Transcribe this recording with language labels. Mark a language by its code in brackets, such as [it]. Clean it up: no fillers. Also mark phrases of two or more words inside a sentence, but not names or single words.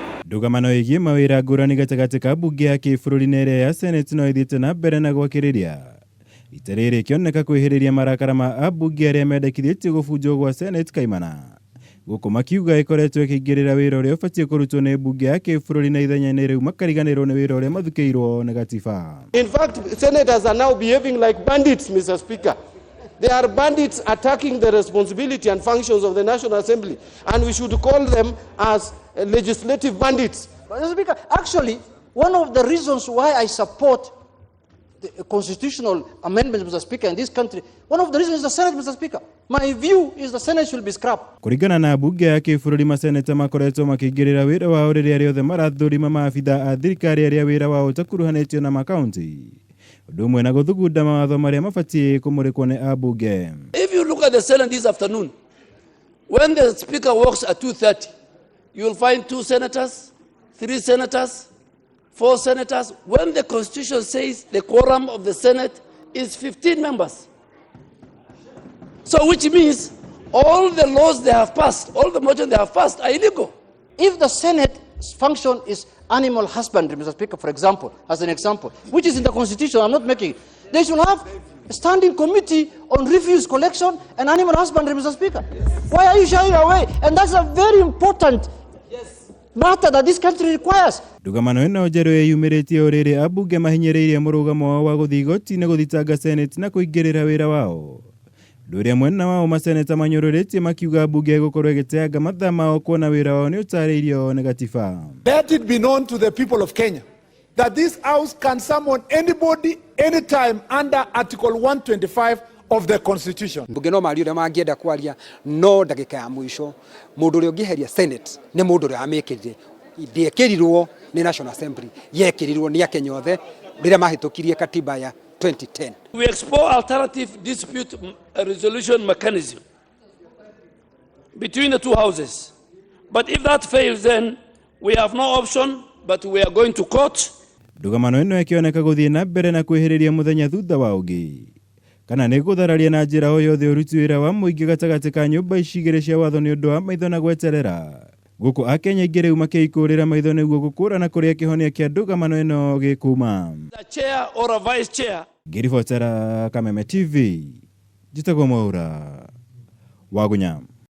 [ki] Ndũgamano ĩgiĩ mawĩra ngũrani gatagatĩ ka mbunge ya kĩbũrũri na ĩrĩa ya Senate no ĩthiĩte na mbere na gwakĩrĩria. Ita rĩrĩ kĩoneka kwĩhĩrĩria marakara ma ambunge arĩa mendekithĩtio gũbunjwo gwa Senate kaimana. Gũkũ makiuga ĩkoretwo ĩkĩingĩrĩra wĩra ũrĩa ũbatiĩ kũrutwo nĩ mbunge ya kĩbũrũri na ithenya-inĩ rĩu makariganĩrwo nĩ wĩra ũrĩa mathukĩirwo nĩ gatiba. [en] In fact, senators are now behaving like bandits, Mr. Speaker. They are bandits attacking the responsibility and functions of the National Assembly, and we should call them as legislative bandits. Mr. Speaker, actually, one of the reasons why I support the constitutional amendments, Mr. Speaker, in this country, one of the reasons is the Senate, Mr. Speaker. My view is the Senate should be scrapped. [ki] Kũringana na mbunge ya kĩbũrũri, maseneta makoretwo makĩingĩrĩra wĩra wao rĩrĩa rĩothe marathũrima maabitha a thirikari arĩa wĩra wao ũtakuruhanĩtio na makaunti. Ũndũ ũmwe na gũthugunda mawatho marĩa mabatiĩ kũmũrĩkwo nĩ ambunge. [en] If you look at the Senate this afternoon, when the Speaker walks at 2:30, you will find 2 senators, 3 senators, 4 senators. When the Constitution says the quorum of the Senate is 15 members. So which means all the laws they have passed, all the motions they have passed are illegal. If the Senate's function is animal husbandry, Mr. Speaker, for example, as an example, which is in the Constitution, I'm not making it, they should have a standing committee on refuse collection and animal husbandry, Mr. Speaker. Why are you shying away? And that's a very important matter that this country requires. [ki] Ndũgamano ĩno njerũ yeyumĩrĩtie ũrĩrĩ ambunge mahinyĩrĩirie mũrũgamo wao wa gũthiĩ igoti-inĩ gũthitanga Senate na kũingĩrĩra wĩra wao. Ũndũ ũrĩa mwena wao maseneta manyũrũrĩtie makiuga mbunge gũkorwo ĩgĩteanga mathaa mao kuona wĩra wao nĩ ũtarĩirio nĩ gatiba. [en] Let it be known to the people of Kenya that this house can summon anybody anytime under Article 125 of the Constitution. [ki] Mbunge no mari ũrĩa mangĩenda kwaria no ndagĩka ya mũico mũndũ ũrĩa ũngĩheria Senate nĩ mũndũ ũrĩa amĩkĩrire ndĩekĩrirwo nĩ National Assembly yekĩrirwo nĩ Akenya othe rĩrĩa mahĩtũkirie katiba ya 2010. [en] We explore alternative dispute resolution mechanism between the 2 houses. But if that fails, then we have no option, but we are going to court. [ki] Ndũgamano ĩno ĩkĩoneka gũthiĩ na mbere na kwĩhĩrĩria mũthenya thutha wa ũngĩ. Kana nĩ gũthararia na njĩra o yothe ũruti wĩra wa mũingĩ gatagatĩ ka nyũmba ici igĩrĩ cia watho nĩ ũndũ wa maitho na gweterera. Gũkũ Akenya aingĩ rĩu makĩikũrĩra maitho nĩguo gũkũrana kũrĩa kĩhonia kĩa ndũgamano ĩno gĩkuma. [en] The chair or a vice chair. [ki] Ngĩribotera Kameme TV, njĩtagwo Mwaura wa Gunyam.